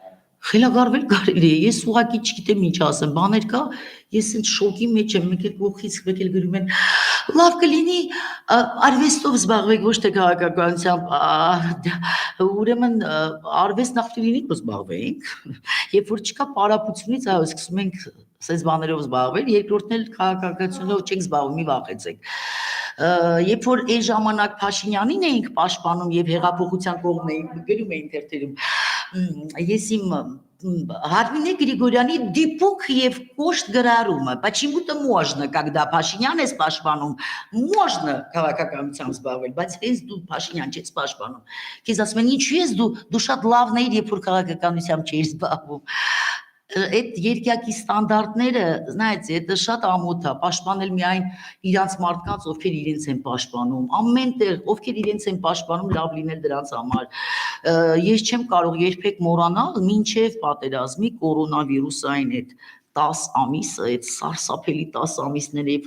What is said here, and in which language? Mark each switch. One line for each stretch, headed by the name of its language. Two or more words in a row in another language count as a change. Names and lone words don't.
Armenian: Խելագարվել կարելի է, ես ուղղակի չգիտեմ ինչ ասեմ, բաներ կա, ես ինձ շոկի մեջ եմ, մեկ էլ կողքից մեկ էլ գրում են, լավ կլինի արվեստով զբաղվեք, ոչ թե քաղաքականությամբ, ուրեմն արվեստ նախ լինի զբաղվենք, երբ որ չկա պարապությունից, այո, սկսում ենք սենց բաներով զբաղվել, երկրորդն էլ քաղաքականությունով չենք զբաղվում, մի վախեցեք։ Երբ որ այն ժամանակ Փաշինյանին էինք պաշտպանում եւ հեղափոխության կողմն էինք գրում էին թերթերում, ես իմ Հարմինե Գրիգորյանի դիպուկ եւ կոշտ գրառումը,
Russian: почему-то можно, когда
Armenian: Փաշինյան ես պաշտպանում, можно քաղաքականությամբ զբաղվել, բայց ես դու Փաշինյան չես պաշտպանում։ Քեզ ասում են, ինչու ես դու շատ լավն էիր, երբ որ քաղաքականությամբ չէիր զբաղվում։ Այդ երկակի ստանդարտները,
Russian: знаете, это
Armenian: շատ ամոթ է, պաշտպանել միայն իրանց մարդկանց, ովքեր իրենց են պաշտպանում, ամեն տեղ, ովքեր իրենց են պաշտպանում, լավ լինել դրանց համար։ Ես չեմ կարող երբեք մոռանալ մինչև պատերազմի կորոնավիրուսային այդ 10 ամիսը, այդ սարսափելի 10 ամիսները, երբ